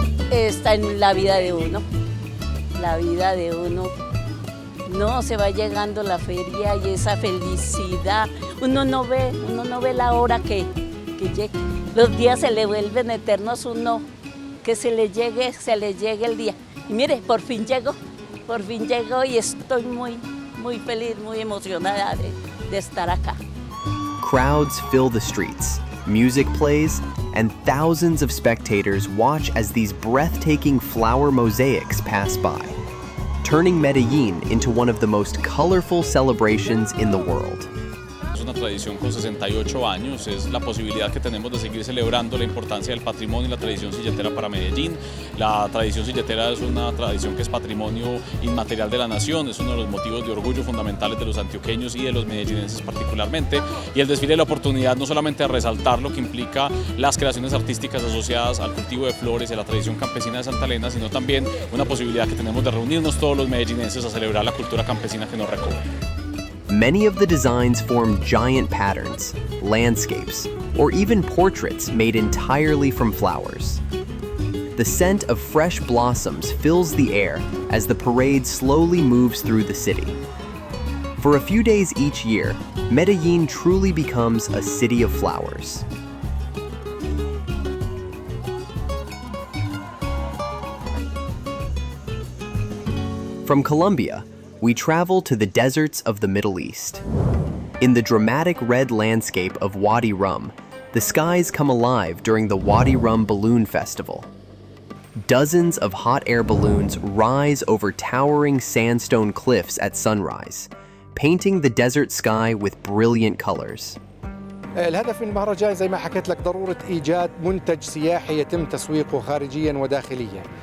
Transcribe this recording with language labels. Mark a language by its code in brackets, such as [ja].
[es] Está en la vida de uno, no se va llegando la feria y esa felicidad, uno no ve la hora que llegue, los días se le vuelven eternos, uno que se le llegue el día, y mire, por fin llegó y estoy muy feliz, muy emocionada de estar acá. [en] Crowds fill the streets, music plays, and thousands of spectators watch as these breathtaking flower mosaics pass by. turning Medellin into one of the most colorful celebrations in the world. [es] Es una tradición con 68 años, es la posibilidad que tenemos de seguir celebrando la importancia del patrimonio y la tradición silletera para Medellín. La tradición silletera es una tradición que es patrimonio inmaterial de la nación, es uno de los motivos de orgullo fundamentales de los antioqueños y de los medellinenses particularmente. Y el desfile es la oportunidad no solamente de resaltar lo que implica las creaciones artísticas asociadas al cultivo de flores y a la tradición campesina de Santa Elena, sino también una posibilidad que tenemos de reunirnos todos los medellinenses a celebrar la cultura campesina que nos recorre. [en] Many of the designs form giant patterns, landscapes, or even portraits made entirely from flowers. The scent of fresh blossoms fills the air as the parade slowly moves through the city. For a few days each year, Medellin truly becomes a city of flowers. From Colombia, we travel to the deserts of the Middle East. In the dramatic red landscape of Wadi Rum, the skies come alive during the Wadi Rum Balloon Festival. Dozens of hot air balloons rise over towering sandstone cliffs at sunrise, painting the desert sky with brilliant colors. [ar] الهدف من المهرجان زي ما حكيت لك ضرورة إيجاد منتج سياحي يتم تسويقه خارجيا وداخليا.